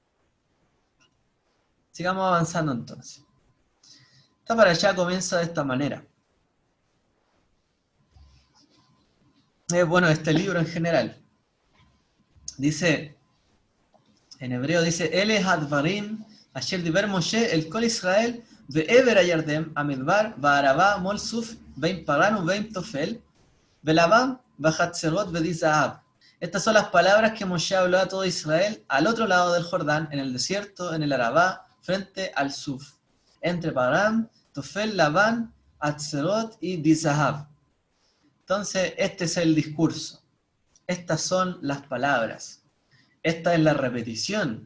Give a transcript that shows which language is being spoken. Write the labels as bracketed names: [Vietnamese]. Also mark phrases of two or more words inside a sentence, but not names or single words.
[Spanish] Sigamos avanzando entonces. Esta parashá comienza de esta manera. Bueno, este libro en general. Dice, en hebreo dice, [Hebrew] אלה הדברים אשר דבר משה אל כל ישראל בעבר הירדן במדבר בערבה מול סוף בין פארן ובין תפל ולבן וחצרת ודי זהב. [Spanish] Estas son las palabras que Moshe habló a todo Israel al otro lado del Jordán, en el desierto, en el Arabá, frente al Suf, entre Paran, Tofel, Labán, Atzerot y Dizahab. Entonces, este es el discurso. Estas son las palabras. Esta es la repetición.